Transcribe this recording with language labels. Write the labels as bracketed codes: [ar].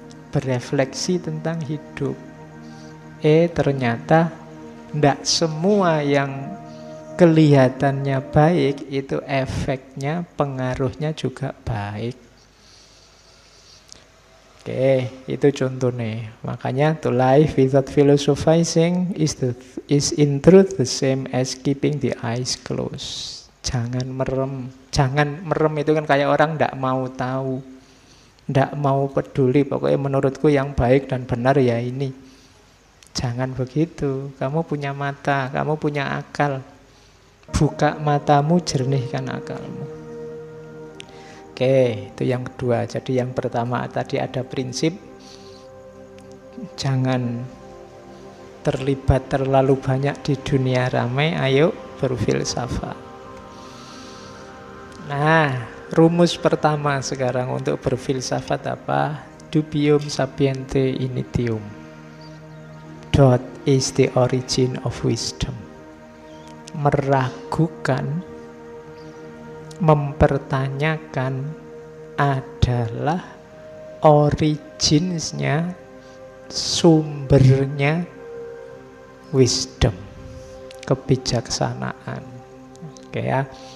[id] Berefleksi tentang hidup. Ternyata tidak semua yang kelihatannya baik, itu efeknya, pengaruhnya juga baik. Oke, itu contohnya. Makanya [en] to live without philosophizing is in truth the same as keeping the eyes closed. [id] Jangan merem. Jangan merem itu kan kayak orang tidak mau tahu, tidak mau peduli. Pokoknya menurutku yang baik dan benar ya ini. Jangan begitu. Kamu punya mata, kamu punya akal. Buka matamu, jernihkan akalmu. Oke, itu yang kedua. Jadi yang pertama tadi ada prinsip jangan terlibat terlalu banyak di dunia ramai, ayo berfilsafat. Nah, rumus pertama sekarang untuk berfilsafat apa? [la] Dubium sapiente initium. [en] Doubt is the origin of wisdom. [id] Meragukan, mempertanyakan adalah originsnya, sumbernya wisdom, kebijaksanaan. Oke ya.